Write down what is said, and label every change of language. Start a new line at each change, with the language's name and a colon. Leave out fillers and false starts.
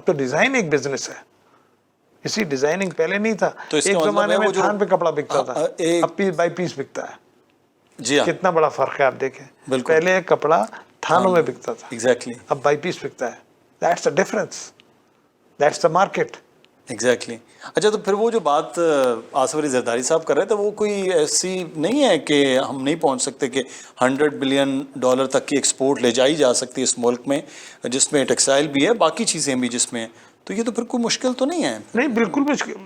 Urdu: اب تو ڈیزائن ایک بزنس ہے, اسی ڈیزائننگ پہلے نہیں تھا. ایک زمانے میں تھان پہ کپڑا بکتا تھا, اب پیس بائی پیس بکتا ہے. جی ہاں, کتنا بڑا فرق ہے آپ دیکھیں. پہلے کپڑا تھانوں میں بکتا تھا,
English: exactly,
Urdu: اب بائی پیس بکتا ہے.
English: That's the difference, that's the market. Exactly.
Urdu: اچھا تو پھر وہ جو بات آصف علی زرداری صاحب کر رہے تھے وہ کوئی ایسی نہیں ہے کہ ہم نہیں پہنچ سکتے کہ $100 بلین تک کی ایکسپورٹ لے جائی جا سکتی ہے اس ملک میں, جس میں ٹیکسٹائل بھی ہے, باقی چیزیں بھی جس میں, تو یہ تو پھر کوئی مشکل تو نہیں ہے؟ نہیں بالکل مشکل.